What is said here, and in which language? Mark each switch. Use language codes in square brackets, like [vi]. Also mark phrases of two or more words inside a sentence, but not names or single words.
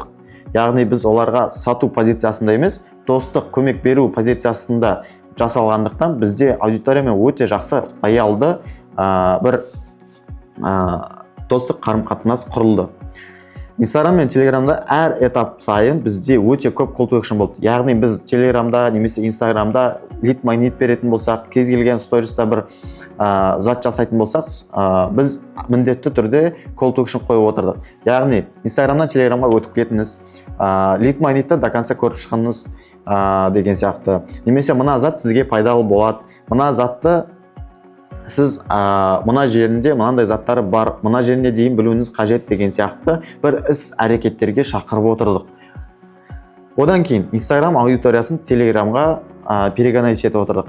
[kk] Яғни біз оларға сату позициясында емес, достық көмек беру позициясында жасалғандықтан бізде аудиториямен өте жақсы лоялды бір достық қарым-қатынас құрылды. Instagram мен Telegram'да әр этап сайын бізде өте көп [en] call to action [kk] болды. Яғни біз Telegram'да немесе Instagram'да [en] lead magnet [kk] беретін болсақ, кез келген стористе бір зат жасайтын болсақ, біз міндетті түрде [en] call to action [kk] қойып отырдық. Яғни Instagram'дан Telegram'ға өтіп кетіңіз, [en] lead magnetті [ru] до конца [kk] көріп шығыңыз деген сияқты. Немесе мына зат сізге пайдалы болады, мына затты сіз мына жерінде мынандай заттары бар, мына жеріне дейін білуіңіз қажет деген сияқты бір іс әрекеттерге шақырып отырдық. Одан кейін Instagram аудиториясын Telegram'ға перегонять етіп отырдық.